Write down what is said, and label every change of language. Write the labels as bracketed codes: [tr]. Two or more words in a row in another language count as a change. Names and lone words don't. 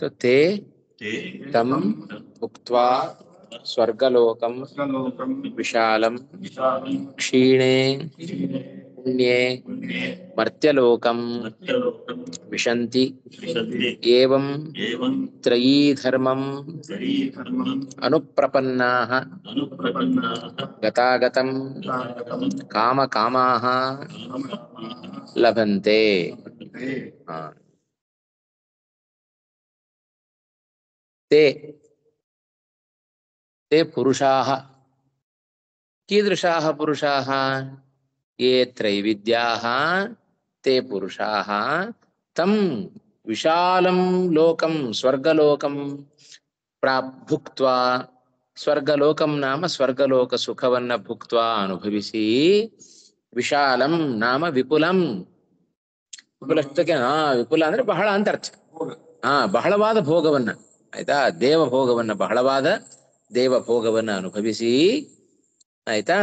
[sa] ತೇ ತಂ ಭುಕ್ತ್ವಾ ಸ್ವರ್ಗಲೋಕಂ ವಿಶಾಲಂ ಕ್ಷೀಣೆ ಪುಣ್ಯೆ ಮರ್ತ್ಯಲೋಕಂ ವಿಶಂತಿ ಏವಂ ತ್ರಯೀ ಧರ್ಮಂ ಅನುಪ್ರಪನ್ನಾಃ ಗತಾಗತಂ ಕಾಮಕಾಮಾಃ ಲಭಂತೆ. ते ते पुरुषाः कीदृशाः पुरुषाः? ये त्रैविद्याः ते पुरुषाः तं विशालं लोकं स्वर्गलोकं भुक्त्वा, ಸ್ವರ್ಗಲೋಕಂ ನಾಮ [kn] ಸ್ವರ್ಗಲೋಕ ಸುಖವನ್ನ ಭುಕ್ತ್ವಾ ಅನುಭವಿಸಿ, [sa] ವಿಶಾಲಂ ನಾಮ ವಿಪುಲಂ. [kn] ವಿಪುಲಷ್ಟಕ್ಕೆ ವಿಪುಲ ಅಂದ್ರೆ ಬಹಳ ಅಂತ ಅರ್ಥ. ಬಹಳವಾದ ಭೋಗವನ್ನ, ಆಯ್ತಾ? ದೇವ ಭೋಗವನ್ನ, ಬಹಳವಾದ ದೇವ ಭೋಗವನ್ನ ಅನುಭವಿಸಿ, ಆಯ್ತಾ?